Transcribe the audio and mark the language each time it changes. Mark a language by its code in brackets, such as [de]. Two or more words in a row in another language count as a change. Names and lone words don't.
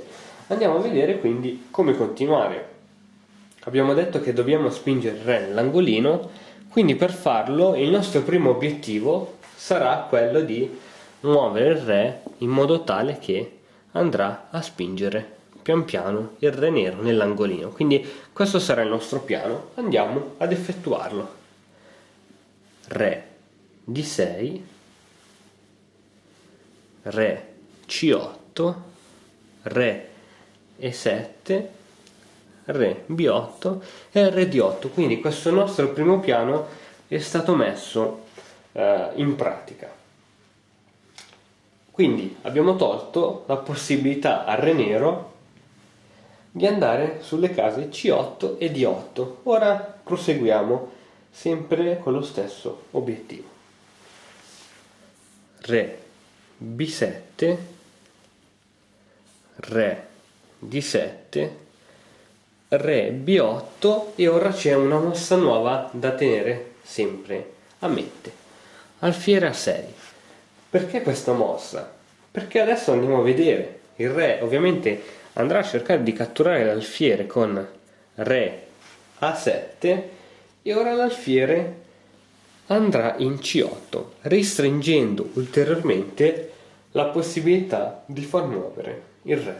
[it] Andiamo a vedere quindi come continuare. Abbiamo detto che dobbiamo spingere il re nell'angolino, quindi per farlo il nostro primo obiettivo sarà quello di muovere il re in modo tale che andrà a spingere pian piano il re nero nell'angolino. Quindi questo sarà il nostro piano, andiamo ad effettuarlo. Re D6, re C8, re E7, re B8 e re D8. Quindi questo nostro primo piano è stato messo in pratica. Quindi abbiamo tolto la possibilità al re nero di andare sulle case C8 e D8. Ora proseguiamo sempre con lo stesso obiettivo. Re B7, re D7, re B8 e ora c'è una mossa nuova da tenere sempre a mente. Alfiere A6. Perché questa mossa? Perché adesso andiamo a vedere. Il re ovviamente andrà a cercare di catturare l'alfiere con re A7 e ora l'alfiere andrà in C8, restringendo ulteriormente la possibilità di far muovere il re.